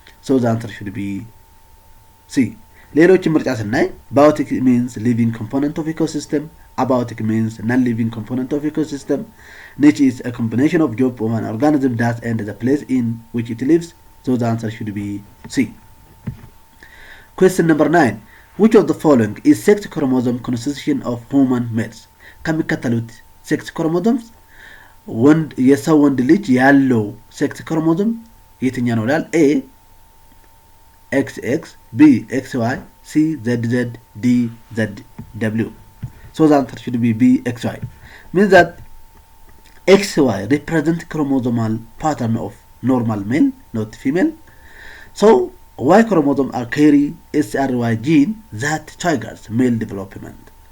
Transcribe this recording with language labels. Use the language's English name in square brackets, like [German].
[English] So the answer should be C. [Amharic] ሌሎች ምርጫ ስናይ [English] biotic means living component of ecosystem, abiotic means non-living component of ecosystem, niche is a combination of job of an organism does and the place in which it lives. So the answer should be C. Question number 9. Which of the following is sex chromosome constitution of human males? [Amharic] ከሚከተሉት ሴክስ ክሮሞዞምስ የሰው ወንድ ልጅ ያለው ሴክስ ክሮሞዞም የትኛ ነው ይላል። ኤ XX፣ B XY፣ C ZZ፣ D ZW. [English] So the answer should be B XY. Means that XY represent chromosomal pattern of normal male, not female. So Y chromosome are carry SRY gene that triggers male development.